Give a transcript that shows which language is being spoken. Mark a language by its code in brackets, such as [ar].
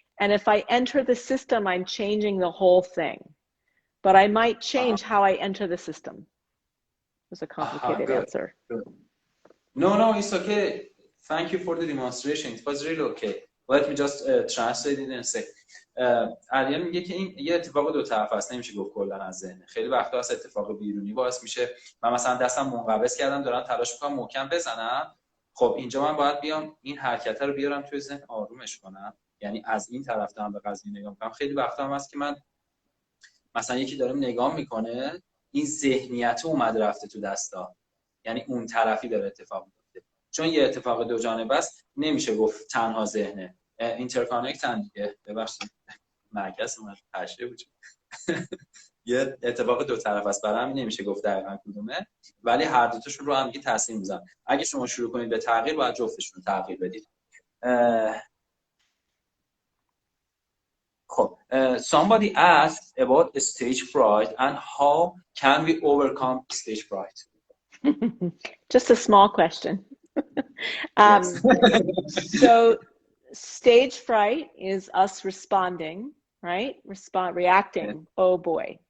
[en] And if I enter the system, I'm changing the whole thing. But I might change how I enter the system. It was a complicated answer. Good. No, it's okay. Thank you for the demonstration. It was really okay. Let me just translate it and say. [fa] اریل میگه که این یه اتفاق دو طرف است، نمیشه گفت کلا از ذهن. خیلی وقتا از اتفاق بیرونی باعث میشه من مثلا دستم منقبض کردم دارم تلاش میکنم محکم بزنم، خب اینجا من باید بیام این حرکت رو بیارم توی ذهن آرومش کنم، یعنی از این طرف دارم به قضیه نگاه میکنم. خیلی وقتا هم هست که من مثلا یکی داره نگاه میکنه، این ذهنیت اومده رفته تو دستا، یعنی اون طرفی داره اتفاق میفته. چون یه اتفاق دو جانبه است نمیشه گفت تنها ذهنه، اینترکانکتن دیگه. ببخشید مرکز اومد تشریح بود. یه اتفاق دو طرف است، برای همین نمیشه گفت دقیقاً کدومه، ولی هر دو تاشون رو هم دیگه تاثیر میذارن. اگه شما شروع کنید به تغییر باید جفتشون رو تغییر بدید. [en] خب somebody asked about stage fright and how can we overcome stage fright? Just a small question. So stage fright is us responding, right? Reacting. Oh boy.